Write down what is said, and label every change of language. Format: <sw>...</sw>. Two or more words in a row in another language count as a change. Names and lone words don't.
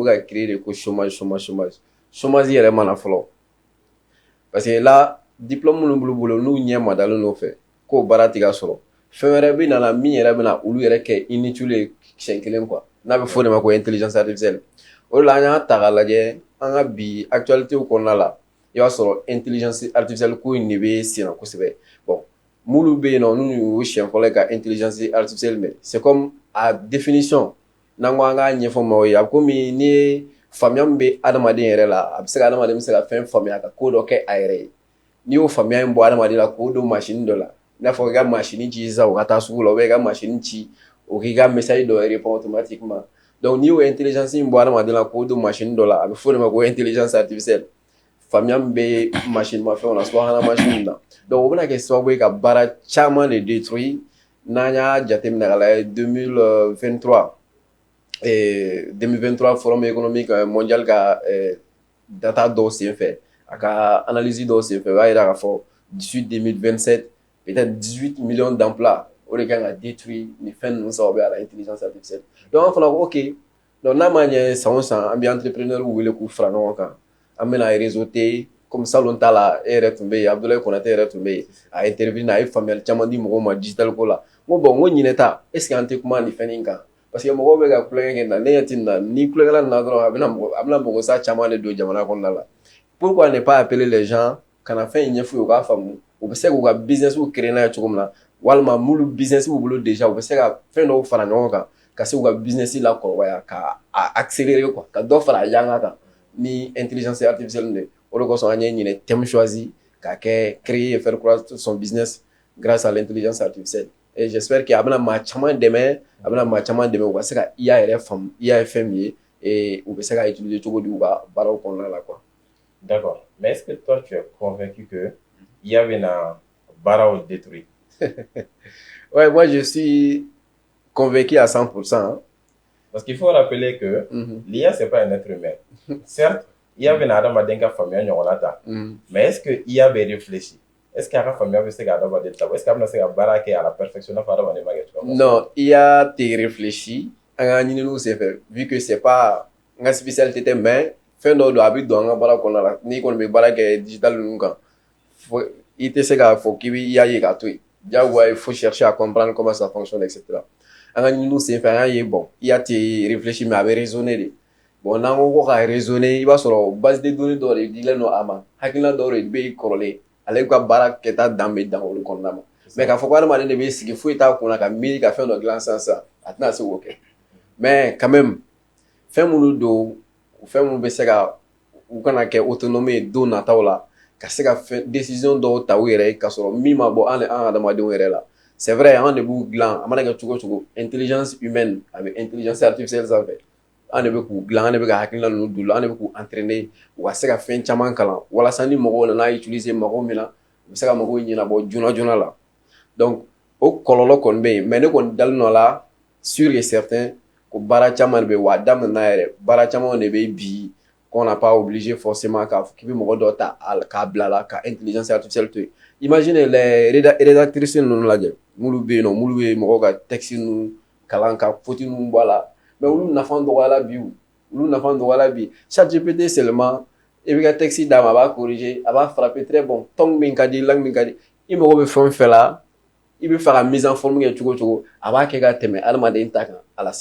<bm>ka créer de ko chômage yɛrɛ mana fɔlɔ</bm> <fr>parce que</fr> <bm>là diplôme minnu b'u bolo n'u ɲɛ ma dalen n'o fɛ k'o baara tɛ ka sɔrɔ fɛn wɛrɛ bɛ na min yɛrɛ bɛ na olu yɛrɛ kɛ inutile siɲɛ kelen quoi n'a bɛ fɔ o de ma ko</bm> <fr>intelligence artificielle</fr> <bm>o de la an y'a ta k'a lajɛ an ka bi actualité kɔnɔna la i b'a sɔrɔ</bm> <fr>intelligence artificielle</fr> <bm>ko in de bɛ sen na kosɛbɛ bon minnu bɛ yen nɔ n'u y'o siɲɛ fɔlɔ ka</bm> <fr>intelligence artificielle</fr> <bm>mɛn</bm> <fr>c'est comme</fr> <bm>a définition n'an ko an k'a ɲɛfɔ maaw ye a bɛ komi ni ye faamuya min bɛ adamaden yɛrɛ la a bɛ se ka adamaden bɛ se ka fɛn faamuya ka ko dɔ kɛ a yɛrɛ ye n'i y'o faamuya in bɔ adamaden la k'o don machine dɔ la i n'a fɔ i ka machine ci sisan o ka taa sugu la</bm> <fr>ou bien</fr> <bm>i ka machine ci o k'i ka message dɔ</bm> <fr>répond automatiquement</fr> <bm>donc n'i y'o intelligence in bɔ adamaden la k'o don machine dɔ la a bɛ fɔ o de ma ko</bm> <fr>intelligence artificielle</fr> <bm>faamuya min bɛ machine mafɛnw na subahana machine na donc o bɛna kɛ sababu ye ka baara caman de détruire n'an y'a jateminɛ ka lajɛ 2023</bm> <fr>forum économique mondial</fr> <bm>ka data dɔw senfɛ a ka analyse dɔw senfɛ o b'a jira k'a fɔ</bm> <fr>d'ici 2027 peut-être 18 millions d'emplois</fr> <bm>o de kan ka détruire ni fɛn ninnu sababu la</bm> <fr>intelligence artificielle</fr> <bm>donc an fana ko ok donc n'a ma ɲɛ san o san an bɛ entrepreneur wele k'u fara ɲɔgɔn kan an bɛna réseau tɛ</bm> <fr>comme salon</fr> <bm>ta la e yɛrɛ tun bɛ yen Abdoulaye Konate yɛrɛ tun bɛ yen a intervenu a ye faamuyali caman di mɔgɔw ma digital ko la n ko bon n ko ɲinɛ ta</bm> <fr>est ce que</fr> <bm>an tɛ kuma nin fɛn in kan</bm> <fr>parce que</fr> <bm>mɔgɔw bɛ ka kulonkɛ kɛ na ne ɲɛ tɛ nin na ni kulonkɛla nin na dɔrɔn a bɛna magosa caman de don jamana kɔnɔna la</bm> <fr>pourquoi ne pas appeler les gens</fr> <bm>ka na fɛn in ɲɛf'u ye u k'a faamu u bɛ se k'u ka business créer n'a ye cogo min na walima m'olu business b'u bolo déjà u bɛ se ka fɛn dɔw fara ɲɔgɔn kan ka se k'u ka business la kɔrɔbaya ka accélérer quoi ka dɔ fara a yanga kan ni</bm> <fr>intelligence artificielle</fr> <bm>de o de kosɔn an ye ɲinɛ</bm> <fr>thème choisi</fr> <bm>ka kɛ</bm> <fr>créer et faire croître son business grâce à l'intelligence artificielle et j'espère que</fr> <bm>a bɛna maa caman dɛmɛ a bɛna maa caman dɛmɛ u ka se ka IA yɛrɛ faamu IA ye fɛn min ye et u bɛ se ka utiliser cogo di u ka baaraw kɔnɔna la quoi.</bm> <fr>D'accord. Mais est-ce que toi, tu es convaincu que IA vient baaraw détruire? Ouais, moi je suis convaincu à 100%. Hein. Parce qu'il faut rappeler que l'IA, c'est pas un être humain. Certes, IA vient</fr> <bm>adamaden ka faamuya ɲɔgɔn na ta.</bm> <fr>Mais est-ce que IA bɛ réfléchir? Est-ce qu'il y a</fr> <bm>ka faamuya bɛ se ka adamaden ta?</bm> <fr>Est-ce qu'il</fr> <bm>bɛna se ka baara kɛ</bm> <fr>à la perfection</fr> <bm>n'a fɔ adamaden b'a kɛ cogoya min na? Non, IA tɛ réfléchir an ka ɲininiw senfɛ</bm> <fr>vu que c'est pas</fr> <bm>n ka spécialité tɛ mais fɛn dɔw don a bɛ don an ka baara kɔnɔna la n'i kɔni bɛ baara kɛ digital ninnu kan i tɛ se k'a fɔ k'i bɛ IA ye k'a to yen diyagoya</bm> <fr>il faut chercher à comprendre comment ça fonctionne etc.</fr> <bm>an ka ɲininiw senfɛ an y'a ye bon IA tɛ réfléchir mais a bɛ raisonner de bon n'an ko ka raisonner i b'a sɔrɔ</bm> <fr>base de données</fr> <bm>dɔw de dilen don a ma hakilina dɔw de bɛ kɔrɔlen ale ka baara kɛta dan bɛ dan olu kɔnɔna ma mais k'a fɔ ko adamaden de bɛ sigi foyi t'a kunna ka miiri ka fɛn dɔ dilan sisan a tɛna se k'o kɛ</bm> <fr>mais quand même</fr> <bm>fɛn minnu don fɛn minnu bɛ se ka u kana kɛ autonome ye don nataw la ka se ka décision dɔw ta u yɛrɛ ye k'a sɔrɔ min ma bɔ an adamadenw yɛrɛ la</bm> <fr>c'est vrai</fr> <bm>an de b'u dilan a mana kɛ cogo o cogo</bm> <fr>intelligence humaine</fr> <bm>a bɛ</bm> <fr>intelligence artificielle</fr> <bm>sanfɛ an de bɛ k'u dilan an de bɛ ka hakilina ninnu d'u la an de bɛ k'u entraîner u ka se ka fɛn caman kalan walasa ni mɔgɔw nana utiliser mɔgɔw min na u bɛ se ka mɔgɔw ɲɛnabɔ joona joona la donc o kɔlɔlɔ kɔni bɛ yen mais ne kɔni dalen nɔ la</bm> <fr>sûr et certain</fr> <bm>ko baara caman de bɛ wa a daminɛna yɛrɛ baara caman de bɛ bi</bm> <fr>qu'on n'a pas obligé forcément</fr> <bm>k'a fɔ k'i bɛ mɔgɔ dɔ ta k'a bila la ka</bm> <fr>intelligence artificielle</fr> <bm>to yen</bm> <fr>imagine les rédactrices</fr> <bm>ninnu lajɛ minnu bɛ yen nɔ minnu bɛ mɔgɔw ka texte ninnu kalan ka faute ninnu bɔ a la mais olu nafa dɔgɔyala bi olu nafa dɔgɔyala bi ChatGPT seulement i bɛ ka texte d'a ma a b'a corriger a b'a frapper</bm> <fr>très bon ton</fr> <bm>min ka di langue min ka di i mago bɛ fɛn o fɛn la i bɛ fɛ ka</bm> <fr>mise en forme</fr> <bm>kɛ cogo o cogo a b'a kɛ ka tɛmɛ adamaden ta kan</bm> <fr>à la</fr>